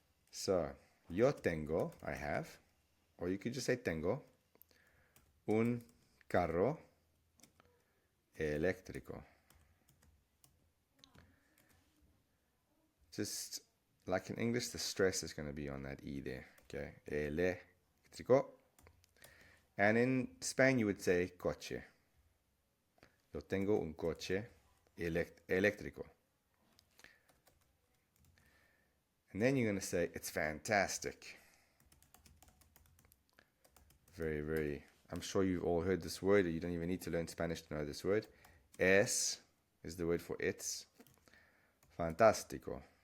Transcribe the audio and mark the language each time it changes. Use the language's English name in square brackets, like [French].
[English] So, [Spanish] yo tengo, [English] I have, or you could just say [Spanish] tengo, un carro eléctrico. [English] Just like in English, the stress is going to be on that E there. Okay, eléctrico. And in Spain, you would say coche. [Spanish] Yo tengo un coche eléctrico. [English] And then you're going to say, it's fantastic. Very, very, I'm sure you've all heard this word. You don't even need to learn Spanish to know this word. Es is the word for it's. Fantástico.